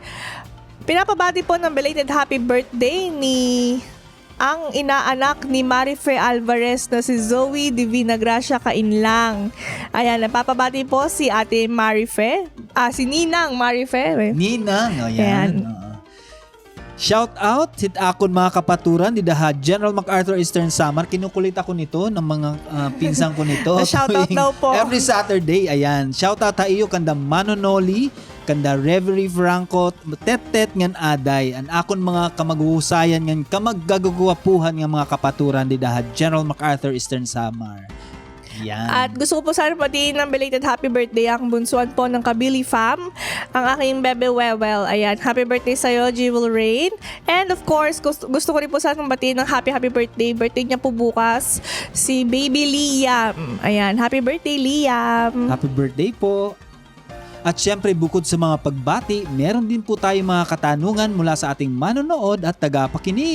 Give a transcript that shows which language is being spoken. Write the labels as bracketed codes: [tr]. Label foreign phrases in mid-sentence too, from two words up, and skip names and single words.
[tl] Pinapabati po ng [en] belated happy birthday [tl] ang inaanak ni Marife Alvarez na si Zoe Divina Gracia Kainlang. Ayan, napapabati po si Ate Marife. Si Ninang Marife. Ninang, ayan. [en] Shout out [war] hit akon mga kapaturan di daha General MacArthur Eastern Samar. [tl] Kinukulit ako nito ng mga pinsang ko nito. [en] Shout out [tl] daw po. [en] Every Saturday, [tl] ayan. [en] Shout out [tl] tayo kanda Manonoli, kanda Reverie Franco, tet-tet ngan aday. [war] An akon mga kamaghusayan ngan kamaggagaguwapuhan ng mga kapaturan di daha General MacArthur Eastern Samar. [tl] Yan. At gusto ko po sana patiin ng [en] belated happy birthday [tl] ang bunsuan po ng Kabili Fam, ang aking bebe Wewel. Ayan, [en] happy birthday [tl] sa'yo, [en] Jewel Rain. And of course, [tl] gusto ko rin po sana patiin ng [en] happy birthday. [tl] Birthday niya po bukas, si baby Liam. Ayan, [en] happy birthday [tl] Liam. [en] Happy birthday [tl] po. At syempre bukod sa mga pagbati, meron din po tayong mga katanungan mula sa ating manonood at tagapakinig.